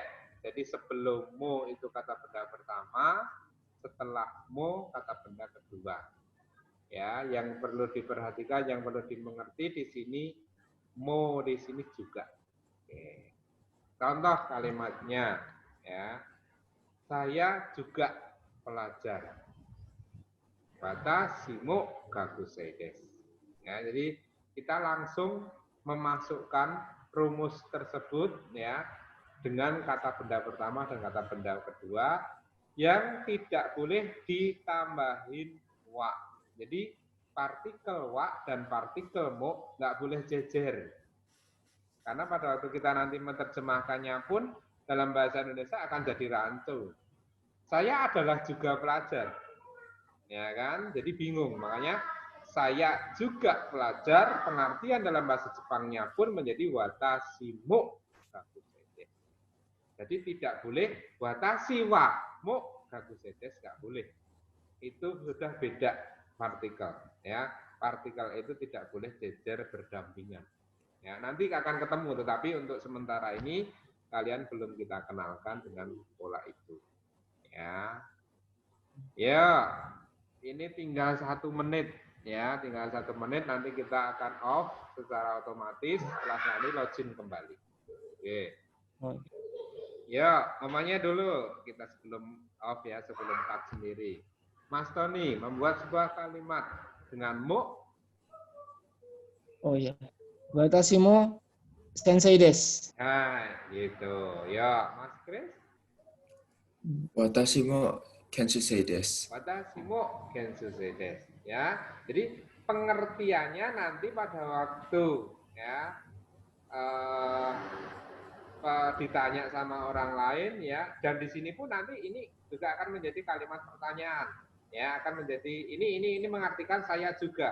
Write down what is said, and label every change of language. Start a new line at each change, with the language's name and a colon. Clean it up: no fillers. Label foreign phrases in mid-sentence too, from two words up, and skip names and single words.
Indonesian: Jadi sebelum mo itu kata benda pertama, setelah mo kata benda kedua. Ya, yang perlu diperhatikan, yang perlu dimengerti di sini mo di sini juga. Oke. Contoh kalimatnya ya. Saya juga pelajar.
Japanese: 私も学生です.
Indonesian: Ya, jadi kita langsung memasukkan rumus tersebut ya dengan kata benda pertama dan kata benda kedua yang tidak boleh ditambahin wa. Jadi partikel wa dan partikel mo nggak boleh jejer. Karena pada waktu kita nanti menerjemahkannya pun dalam bahasa Indonesia akan jadi rancu. Saya adalah juga pelajar. Ya kan? Jadi bingung. Makanya saya juga pelajar, pengertian dalam bahasa Jepangnya pun menjadi
Japanese: 私も学生です.
Indonesian: Jadi tidak boleh
Japanese: 私はも学生です,
Indonesian: nggak boleh. Itu sudah beda partikel. Ya, partikel itu tidak boleh jejer berdampingan. Ya, nanti akan ketemu, tetapi untuk sementara ini kalian belum kita kenalkan dengan pola itu. Ya, ya. Ini tinggal 1 menit ya, tinggal 1 menit nanti kita akan off secara otomatis setelah nanti login kembali. Oke. Ya, namanya dulu kita sebelum off ya, sebelum cut sendiri. Mas Tony membuat sebuah kalimat dengan mo. Oh iya.
Japanese: 私も先生です.
Indonesian: Nah, gitu. Ya, Mas Chris.
Japanese: 私も研修生です. 私も研修生です.
Indonesian: Ya, jadi pengertiannya nanti pada waktu ya ditanya sama orang lain ya, dan di sini pun nanti ini juga akan menjadi kalimat pertanyaan ya, akan menjadi ini mengartikan saya juga.